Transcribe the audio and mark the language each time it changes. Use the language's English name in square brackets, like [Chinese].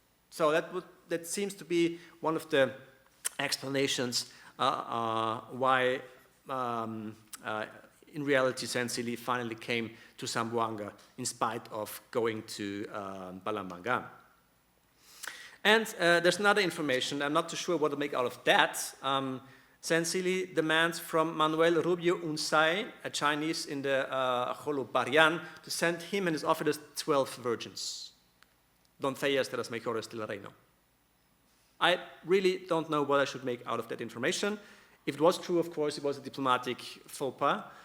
[English] So that seems to be one of the explanations why, in reality, Sancelli finally came to Zamboanga in spite of going to Balambangan. And there's another information, I'm not too sure what to make out of that. Sancelli demands from Manuel Rubio Unsay, a Chinese in the Jolo Barian, to send him and his officers 12 virgins. [Spanish] Doncellas de las mejores del reino. [English] I really don't know what I should make out of that information. If it was true, of course, it was a diplomatic faux pas.